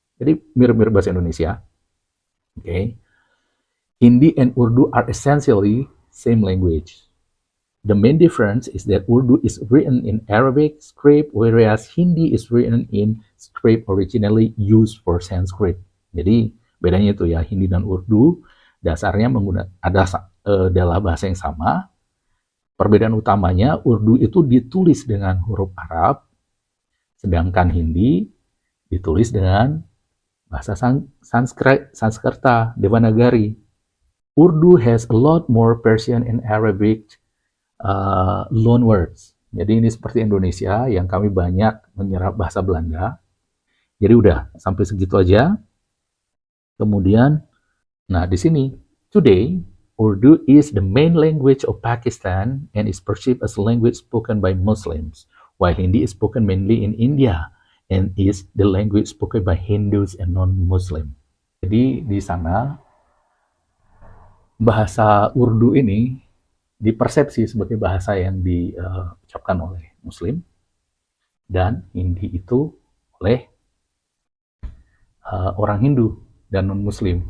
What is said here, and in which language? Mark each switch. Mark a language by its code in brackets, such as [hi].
[id] Jadi mirip-mirip bahasa Indonesia, [en] okay. Hindi and Urdu are essentially same language. The main difference is that Urdu is written in Arabic script, whereas Hindi is written in script originally used for Sanskrit. [id] Jadi bedanya itu ya, Hindi dan Urdu dasarnya adalah bahasa yang sama. Perbedaan utamanya, Urdu itu ditulis dengan huruf Arab, sedangkan Hindi ditulis dengan bahasa Sanskerta, Devanagari. [en] Urdu has a lot more Persian and Arabic loan words. [id] Jadi ini seperti Indonesia yang kami banyak menyerap bahasa Belanda. Jadi udah sampai segitu aja. Kemudian, nah di sini, [en] today Urdu is the main language of Pakistan and is perceived as a language spoken by Muslims, while Hindi is spoken mainly in India and is the language spoken by Hindus and non-Muslim. [id] Jadi di sana bahasa Urdu ini dipersepsi sebagai bahasa yang diucapkan oleh Muslim dan Hindi itu oleh orang Hindu dan non-Muslim.